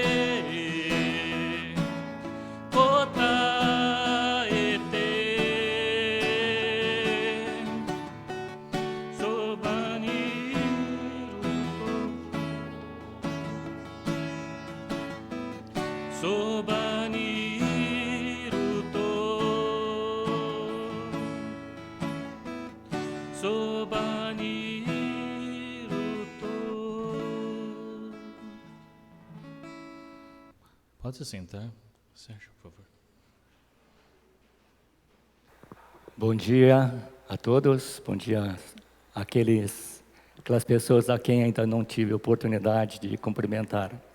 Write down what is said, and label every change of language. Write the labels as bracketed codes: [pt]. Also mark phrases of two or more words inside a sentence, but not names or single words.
[ja] 答えて そばにいると そばにいると そばにいると. [pt] Pode se sentar, Sérgio, por favor. Bom dia a todos, bom dia àquelas pessoas a quem ainda não tive oportunidade de cumprimentar.